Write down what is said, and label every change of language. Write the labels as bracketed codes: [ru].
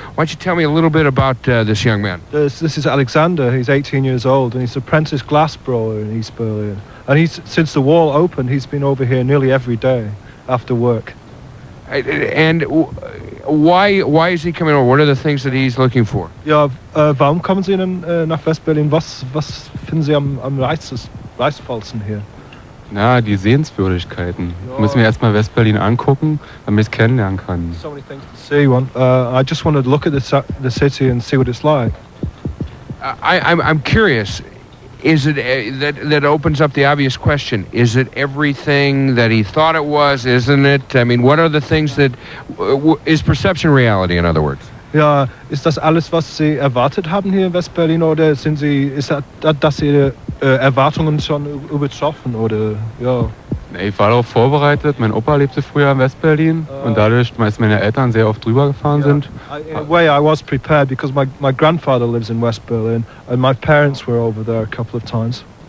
[en] Why don't you tell me a little bit about this young man? This is Alexander. He's 18 years old, and he's an apprentice glassblower in East Berlin. And since the wall opened, he's been over here nearly every day after work. And why is he coming over? What are the things that he's looking for? [de] Ja, warum kommen Sie denn nach West-Berlin? Was finden Sie am reizvollsten hier? Na, die Sehenswürdigkeiten. Müssen wir erstmal West-Berlin angucken, damit ich es kennenlernen kann. [en] So many things to see. I just wanted to look at the city and see what it's like. I'm curious. Is it that opens up the obvious question? Is it everything that he thought it was? Isn't it? I mean, what are the things that is perception reality? In other words. [de] Ja, ist das alles, was Sie erwartet haben hier in West-Berlin, oder ist das Ihre Erwartungen schon übertroffen, oder ja? Ich war darauf vorbereitet. Mein Opa lebte früher in West-Berlin und dadurch, dass meine Eltern sehr oft drüber gefahren sind. [en] In a way, I was prepared because my grandfather lives in West Berlin and my parents were over there a couple of times.